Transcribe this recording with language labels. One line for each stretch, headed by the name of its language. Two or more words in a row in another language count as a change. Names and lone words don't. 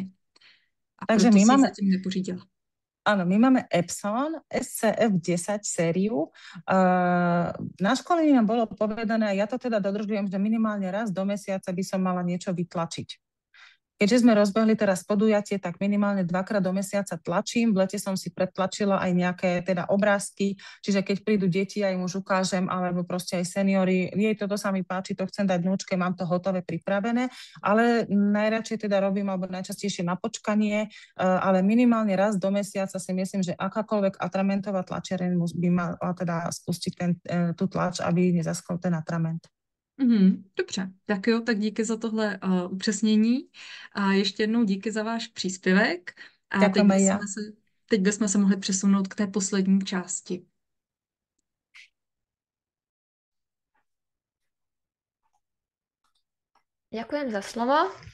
Czech: A Takže proto my si ji máme... zatím nepořídila.
Slovak: Áno, my máme Epson SCF10 sériu. Na školení nám bolo povedané, a ja to teda dodržujem, že minimálne raz do mesiaca by som mala niečo vytlačiť. Keďže sme rozbehli teraz podujatie, tak minimálne 2-krát do mesiaca tlačím. V lete som si predtlačila aj nejaké teda obrázky, čiže keď prídu deti, ja im už ukážem, alebo proste aj seniori, jej toto sa mi páči, to chcem dať vnúčke, mám to hotové, pripravené, ale najradšej teda robím, alebo najčastejšie na počkanie, ale minimálne raz do mesiaca si myslím, že akákoľvek atramentová tlačiareň by mala teda spustiť tú tlač, aby nezaschol ten atrament.
Czech: Dobře, tak jo, tak díky za tohle upřesnění a ještě jednou díky za váš příspěvek a teď bychom se mohli přesunout k té poslední části.
Slovak: Ďakujem za slovo.